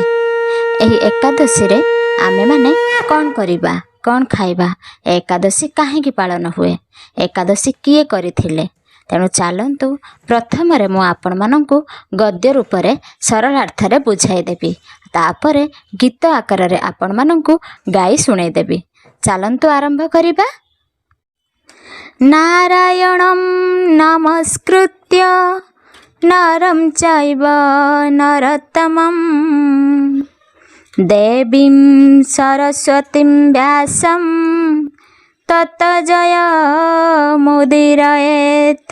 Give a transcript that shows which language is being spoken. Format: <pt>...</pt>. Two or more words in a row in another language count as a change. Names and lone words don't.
<or>ଏହି ଏକାଦଶୀ ରେ ଆମେ ମାନେ କଣ କରିବା କଣ ଖାଇବା, ଏକାଦଶୀ କାହିଁକି ପାଳନ ହୁଏ, ଏକାଦଶୀ କିଏ କରିଥିଲେ। ତେଣୁ ଚାଲନ୍ତୁ ପ୍ରଥମ ମୁଁ ଆପଣ ମାନଙ୍କୁ ଗଦ୍ୟ ରୂପ ରେ ସରଳାର୍ଥରେ ବୁଝାଇ ଦେବି, ତାପରେ ଗୀତ ଆକାର ରେ ଆପଣ ମାନଙ୍କୁ ଗାଇ ଶୁଣାଇ ଦେବି। ଚାଲନ୍ତୁ ଆରମ୍ଭ କରିବା।</or> <sa>नारायणं नमस्कृत्य नरं चैव नरोत्तमं देवीं सरस्वतीं व्यासं ततो जयमुदीरयेत्।</sa>